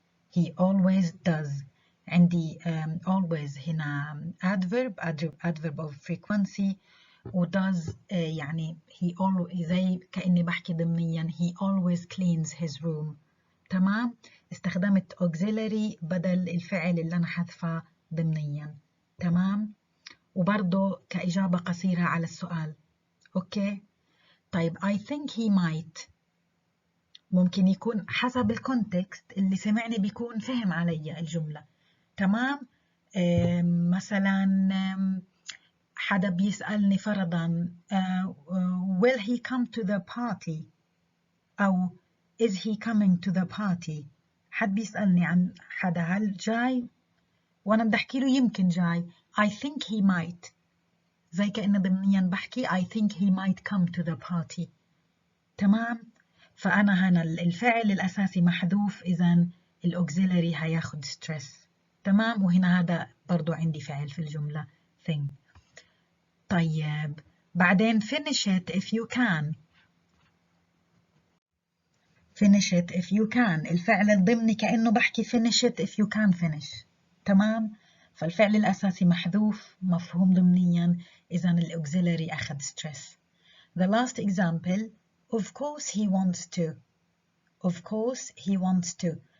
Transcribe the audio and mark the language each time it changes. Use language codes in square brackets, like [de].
[en] he always does. عندي always هنا adverb of frequency و does يعني he always [ar] زي كأني بحكي ضمنيا [en] he always cleans his room. [ar] تمام؟ استخدمت auxiliary بدل الفعل اللي أنا حذفه ضمنيا. تمام؟ وبرضه كإجابة قصيرة على السؤال. [en] Okay? طيب I think he might. [ar] ممكن يكون حسب الكونتكست اللي سمعني بيكون فهم علي الجملة. [en] تمام؟ [ar] مثلا حدا بيسألني فرضا [en] will he come to the party أو is he coming to the party. [ar] حد بيسألني عن حدا هل جاي وأنا بدي أحكي له يمكن جاي [en] I think he might. [ar] زي كأنه ضمنيا بحكي [en] I think he might come to the party. [ar] تمام؟ فأنا هنا الفعل الأساسي محذوف، إذن الأوكسيلري هياخد stress. تمام؟ وهنا هذا برضو عندي فعل في الجملة thing. [en] طيب بعدين finish it if you can. finish it if you can [ar] الفعل الضمني كأنه بحكي [en] finish it if you can finish. [ar] تمام؟ فالفعل الأساسي محذوف مفهوم ضمنيا، إذن الأوكسيلري أخذ stress. [en] The last example of course he wants to. of course he wants to.